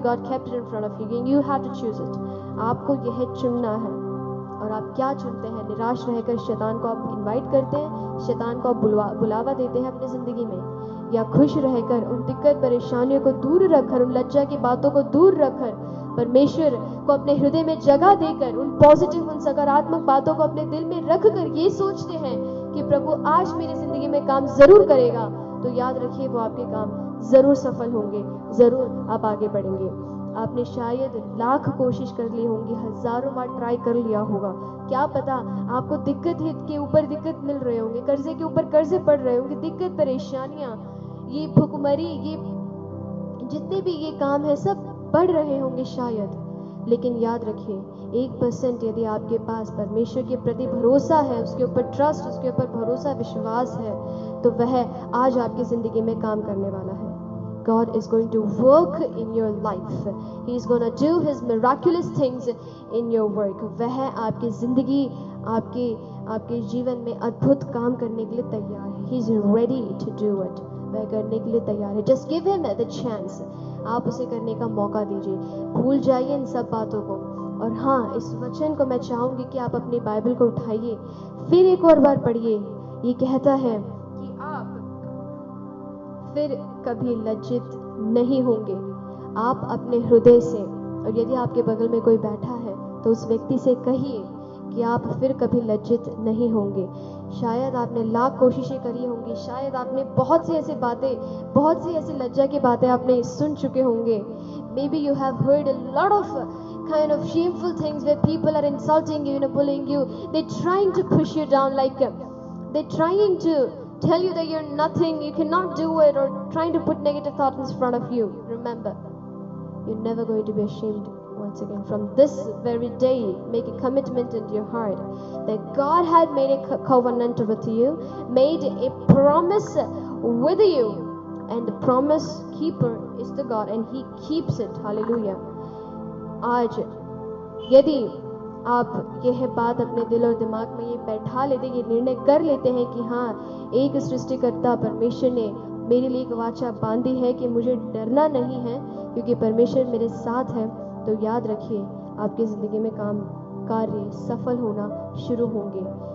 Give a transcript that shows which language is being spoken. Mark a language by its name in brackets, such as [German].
[English] God kept it in front of you and you have to choose it. [Hindi] आपको यह चुनना है। और आप क्या चुनते हैं? निराश रहकर शैतान को आप इनवाइट करते हैं, शैतान को आप बुलावा देते हैं अपनी ज़िंदगी में, या खुश रहकर उन दिक्कत परेशानियों को दूर रखकर, उन लज्जा की बातों को दूर रखकर, परमेश्वर को अपने हृदय में जगह देकर, उन पॉजिटिव, उन सकारात्मक बातों को अपने दिल में रखकर ये सोचते हैं कि प्रभु आज मेरी ज़िंदगी में काम ज़रूर करेगा, तो याद रखिए वो आपके काम ज़रूर सफल होंगे, ज़रूर आप आगे बढ़ेंगे। आपने शायद लाख कोशिश कर ली होंगी, हजारों बार ट्राई कर लिया होगा, क्या पता आपको दिक्कत के ऊपर दिक्कत मिल रहे होंगे, कर्जे के ऊपर कर्जे पड़ रहे होंगे, दिक्कत परेशानियां, ये भुखमरी, ये जितने भी ये काम है सब बढ़ रहे होंगे शायद। लेकिन याद रखिए 1% यदि आपके पास परमेश्वर के प्रति भरोसा है, उसके ऊपर ट्रस्ट, उसके ऊपर भरोसा, विश्वास है, तो वह आज आपकी जिंदगी में काम करने वाला है। [English] God is going to work in your life. He is going to do His miraculous things in your work. [Hindi] वह आपकी जिंदगी, आपके जीवन में अद्भुत काम करने के लिए तैयार है। [English] He is ready to do it. [Hindi] वह करने के लिए तैयार है। [English] Just give Him the chance. [Hindi] आप उसे करने का मौका दीजिए। भूल जाइए इन सब बातों को और और हाँ, इस वचन को मैं चाहूंगी कि आप अपनी बाइबल को उठाइए, फिर एक और बार पढ़िए। ये कहता है कि आप फिर कभी लज्जित नहीं होंगे। आप अपने हृदय से, और यदि आपके बगल में कोई बैठा है तो उस व्यक्ति से कहिए कि आप फिर कभी लज्जित नहीं होंगे। शायद आपने लाख कोशिशें करी होंगी, शायद आपने बहुत सी ऐसी बातें, बहुत सी ऐसी लज्जा की बातें आपने सुन चुके होंगे। [English] Maybe you have heard a lot of kind of shameful things where people are insulting you, bullying you. They're trying to push you down, like they're trying to tell you that you're nothing, you cannot do it, or trying to put negative thoughts in front of you. Remember, you're never going to be ashamed. Once again, from this very day, make a commitment in your heart that God had made a covenant with you, made a promise with you, and the promise keeper is the God, and He keeps it. Hallelujah. [Hindi] आज यदि आप यह बात अपने दिल और दिमाग में ये बैठा लेते, ये निर्णय कर लेते हैं कि हाँ, एक सृष्टिकर्ता परमेश्वर ने मेरे लिए एक वाचा बांधी है कि मुझे डरना नहीं है क्योंकि परमेश्वर मेरे साथ है, तो याद रखिए आपकी ज़िंदगी में काम कार्य सफल होना शुरू होंगे।